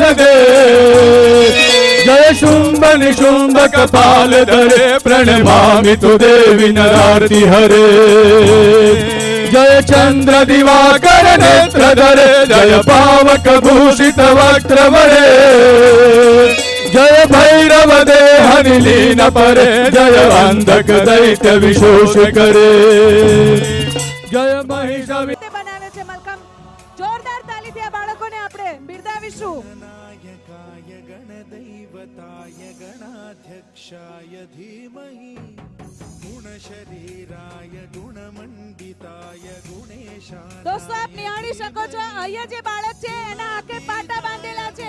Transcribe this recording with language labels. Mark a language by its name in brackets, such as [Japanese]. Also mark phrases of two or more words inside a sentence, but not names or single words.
[Sanskrit] દે, જય શુંભ નિશુંભ કપાલ ધરે, પ્રણમામિ તુ દેવી નરાર્તિ હરે, જય ચંદ્ર દિવાકર નેત્ર ધરે, જય પાવક ભૂષિત વક્ત્ર વરે, જય ભૈરવ દેહ નિલીન પરે, જય અંધક દૈત્ય વિશોષ કરે, જય મહિષ [Gujarati] તે બનાવે છે મલકમ. જોરદાર તાલીથી આ બાળકોને આપણે બિરદાવીશું. [Sanskrit] नायकाय गणदैवताय गणाध्यक्षाय धीमहि गुणशरीराय गुणमण्डिताय गुणेशाय [Gujarati] દોસ્તો, આપ નિહાળી શકો છો, અહીંયા જે બાળક છે એના આંખે પાટા બાંધેલા છે.